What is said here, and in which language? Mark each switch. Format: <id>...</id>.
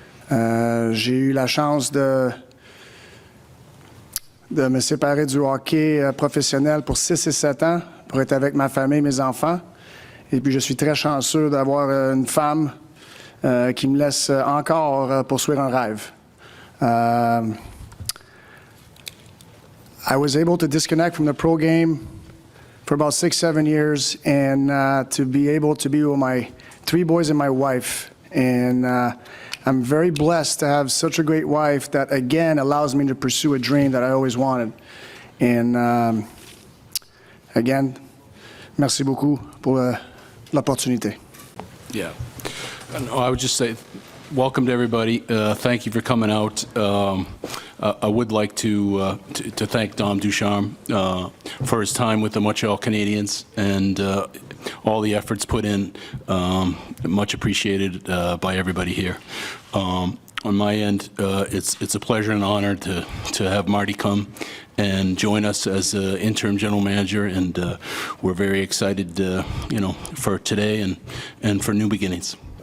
<fr>J'ai eu la chance de me séparer du hockey professionnel pour 6 et 7 ans, pour être avec ma famille et mes enfants. Et puis, je suis très chanceux d'avoir une femme qui me laisse encore poursuivre un rêve.</fr> <en>I was able to disconnect from the pro game for about 6-7 years, and to be able to be with my 3 boys and my wife. And I'm very blessed to have such a great wife that, again, allows me to pursue a dream that I always wanted. And again,</en> <fr>merci beaucoup pour l'opportunité.</fr> <en>Yeah. No, I would just say welcome to everybody. Thank you for coming out. I would like to thank Dom Ducharme for his time with the Montreal Canadiens and all the efforts put in. Much appreciated by everybody here. On my end, it's a pleasure and honor to have Marty come and join us as interim general manager, and we're very excited, for today and for new beginnings.</en>